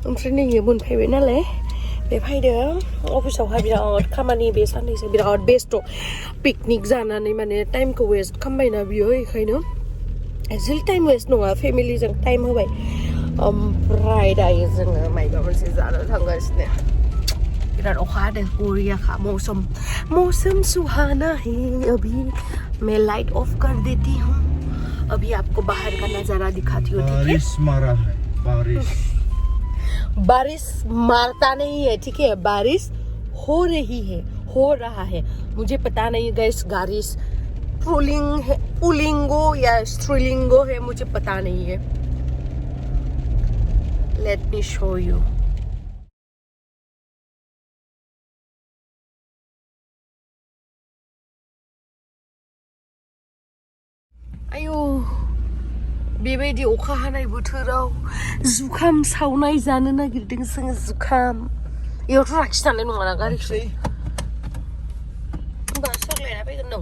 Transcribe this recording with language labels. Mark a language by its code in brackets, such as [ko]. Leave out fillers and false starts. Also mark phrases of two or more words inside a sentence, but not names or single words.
[brx] ओमफ्राय नै मोनफैबाय नालाय बे फैदो अफिसावहाय बिराद खामानि बे साननैसो बिराद बेस्थ' पिकनिक जानानै माने टाइमखौ वेस्ट खालामबायना बियो बेखायनो [en] actually time waste [brx] नङा फेमिलिजों टाइम होबाय ओमफ्राय दायो जोङो मायबा मोनसे जानो थांगासिनो बिराद अखा हादों बरियाखा [hi] मौसम सुहाना है अभी मैं लाइट ऑफ कर देती हूँ अभी आपको बाहर का नजारा दिखाती हूँ बारिश मारा है बारिश मारता नहीं है ठीक है बारिश हो रहा है मुझे पता नहीं गैस बारिश पुलिंगो या स्त्रीलिंगो है मुझे पता नहीं है [en] let me show you [brx] आयो बेबायदि अखा हानाय बोथोराव जुखाम सावनाय जानो नागिरदों जोङो जुखाम इयावथ' लाखिनानै नङाना गारिखौ होमबा सोरलायना फैगोन नों